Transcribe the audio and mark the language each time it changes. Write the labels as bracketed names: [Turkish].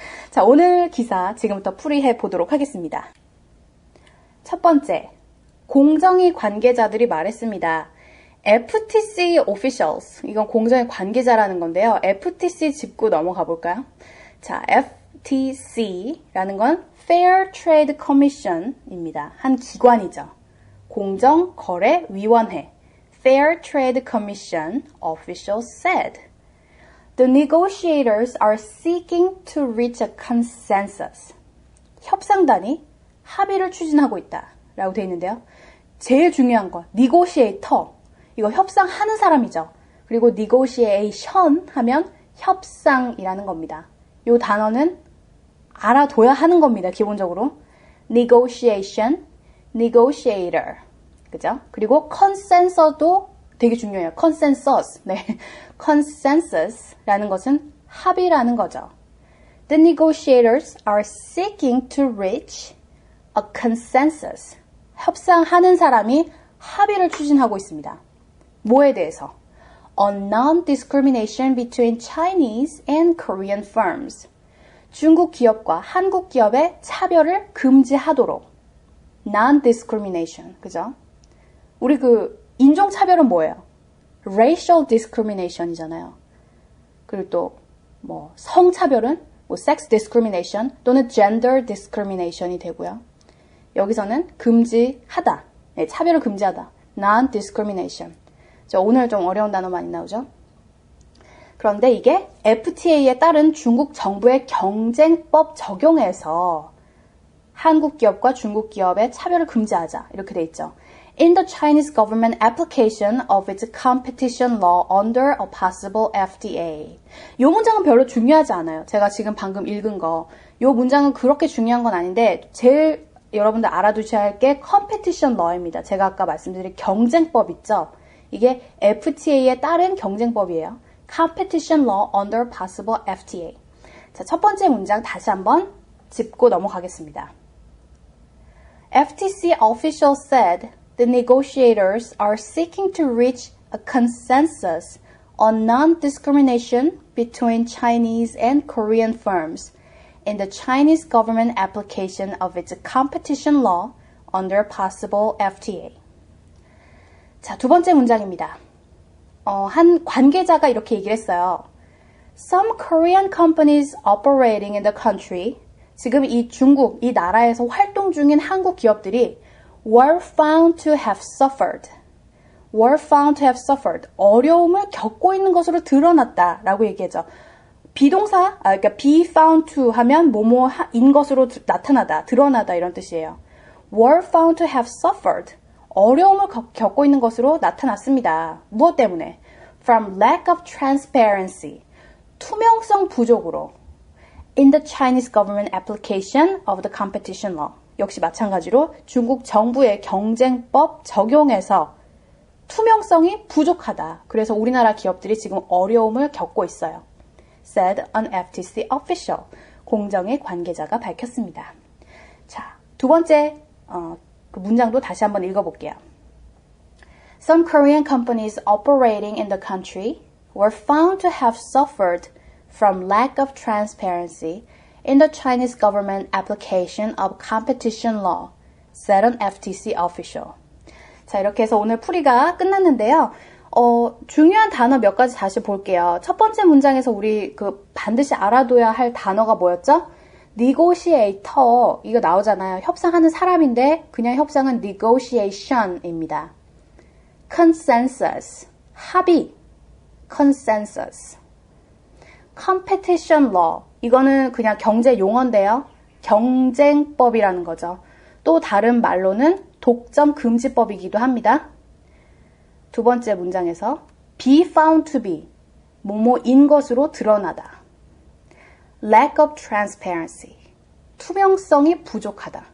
[Korean] 자, 오늘 기사 지금부터 풀이해 보도록 하겠습니다. 첫 번째, 공정위 관계자들이 말했습니다. FTC officials, 이건 공정위 관계자라는 건데요. FTC 짚고 넘어가 볼까요? 자, FTC라는 건 Fair Trade Commission입니다. 한 기관이죠. 공정거래위원회. [English] Fair Trade Commission officials said, the negotiators are seeking to reach a consensus. [Korean] 협상단이 합의를 추진하고 있다 라고 되어 있는데요. 제일 중요한 건 negotiator. 이거 협상하는 사람이죠. 그리고 negotiation 하면 협상이라는 겁니다. 이 단어는 알아둬야 하는 겁니다. 기본적으로. [English] negotiation, negotiator. [Korean] 그죠? 그리고 consensus도 되게 중요해요. [English] consensus. 네. [Korean] consensus라는 것은 합의라는 거죠. [English] The negotiators are seeking to reach a consensus. [Korean] 협상하는 사람이 합의를 추진하고 있습니다. 뭐에 대해서? [English] On non-discrimination between Chinese and Korean firms. [Korean] 중국 기업과 한국 기업의 차별을 금지하도록. [English] Non-discrimination. 그죠? [Korean] 우리 인종차별은 뭐예요? [English] Racial discrimination이잖아요. [Korean] 그리고 또, 성차별은 sex discrimination 또는 gender discrimination이 되고요. 여기서는 금지하다. 네, 차별을 금지하다. Non-discrimination. 오늘 좀 어려운 단어 많이 나오죠? 그런데 이게 FTA에 따른 중국 정부의 경쟁법 적용에서 한국 기업과 중국 기업의 차별을 금지하자. 이렇게 돼 있죠. [English] In the Chinese government application of its competition law under a possible FTA. [Korean] 이 문장은 별로 중요하지 않아요. 제가 지금 방금 읽은 거. 이 문장은 그렇게 중요한 건 아닌데 제일 여러분들 알아두셔야 할 게 competition law입니다. 제가 아까 말씀드린 경쟁법 있죠? 이게 FTA에 따른 경쟁법이에요. [English] Competition law under possible FTA. [Korean] 자, 첫 번째 문장 다시 한번 짚고 넘어가겠습니다. [English] FTC official said the negotiators are seeking to reach a consensus on non-discrimination between Chinese and Korean firms in the Chinese government application of its competition law under possible FTA. [Korean] 자, 두 번째 문장입니다. 한 관계자가 이렇게 얘기를 했어요. [English] Some Korean companies operating in the country, [Korean] 지금 이 중국, 이 나라에서 활동 중인 한국 기업들이 [English] were found to have suffered. were found to have suffered. [Korean] 어려움을 겪고 있는 것으로 드러났다라고 얘기하죠. 비동사, 그러니까 [English] be found to [Korean] 하면 뭐뭐인 것으로 나타나다, 드러나다 이런 뜻이에요. [English] were found to have suffered. [Korean] 어려움을 겪고 있는 것으로 나타났습니다. 무엇 때문에? [English] From lack of transparency. [Korean] 투명성 부족으로. [English] In the Chinese government application of the competition law. [Korean] 역시 마찬가지로 중국 정부의 경쟁법 적용에서 투명성이 부족하다. 그래서 우리나라 기업들이 지금 어려움을 겪고 있어요. [English] Said an FTC official. [Korean] 공정의 관계자가 밝혔습니다. 자, 두 번째 그 문장도 다시 한번 읽어볼게요. [English] Some Korean companies operating in the country were found to have suffered from lack of transparency in the Chinese government application of competition law, said an FTC official. [Korean] 자, 이렇게 해서 오늘 풀이가 끝났는데요. 중요한 단어 몇 가지 다시 볼게요. 첫 번째 문장에서 우리 반드시 알아둬야 할 단어가 뭐였죠? negotiator, 이거 나오잖아요. 협상하는 사람인데 그냥 협상은 negotiation입니다. [English] consensus, 합의, consensus. [Korean] competition law, 이거는 그냥 경제 용어인데요. 경쟁법이라는 거죠. 또 다른 말로는 독점 금지법이기도 합니다. 두 번째 문장에서 [English] be found to be, [Korean] 뭐뭐인 것으로 드러나다. [English] lack of transparency, [Korean] 투명성이 부족하다.